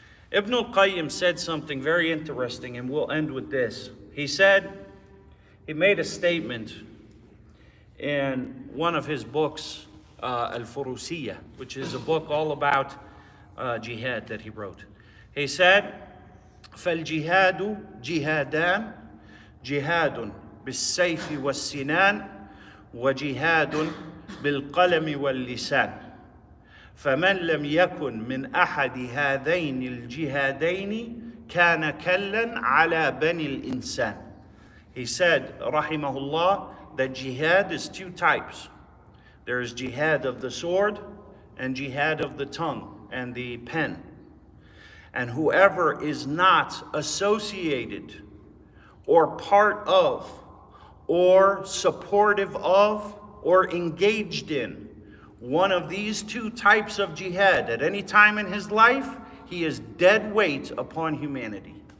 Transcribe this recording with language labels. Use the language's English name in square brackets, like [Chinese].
[English] Ibn al-Qayyim said something very interesting, and we'll end with this. He made a statement in one of his books, Al-Furusiyya, which is a book all about jihad that he wrote. He said, [Arabic] فالجهاد جهادان جهاد بالسيف والسنان وجهاد بالقلم واللسان فمن لم يكن من أحد هذين الجهادين كان كلا على بني الإنسان. [English] He said, rahimahullah, that jihad is two types. There is jihad of the sword and jihad of the tongue and the pen. And whoever is not associated or part of or supportive of or engaged in one of these two types of jihad at any time in his life, he is dead weight upon humanity.